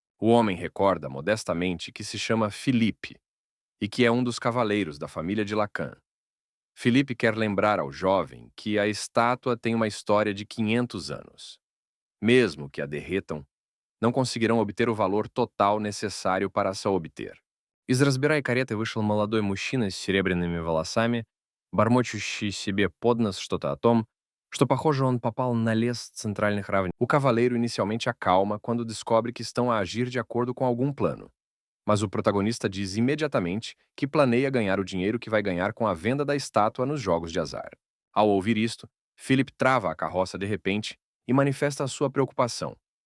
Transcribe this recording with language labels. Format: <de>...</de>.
<pt>O homem recorda modestamente que se chama Philippe e que é um dos cavaleiros da família de Lacan. Philippe quer lembrar ao jovem que a estátua tem uma história de 500 anos. Mesmo que a derretam, não conseguirão obter o valor total necessário para essa obter.</pt> <ru>Из разбирай кареты вышел молодой мужчина с серебряными волосами, бормочущий себе под нос что-то о том, что, похоже, он попал на лес центральных равнин.</ru> <pt>O cavaleiro inicialmente acalma quando descobre que estão a agir de acordo com algum plano. Mas o protagonista diz imediatamente que planeia ganhar o dinheiro que vai ganhar com a venda da estátua nos jogos de azar. Ao ouvir isto, Philip trava a carroça de repente e manifesta a sua preocupação.</pt>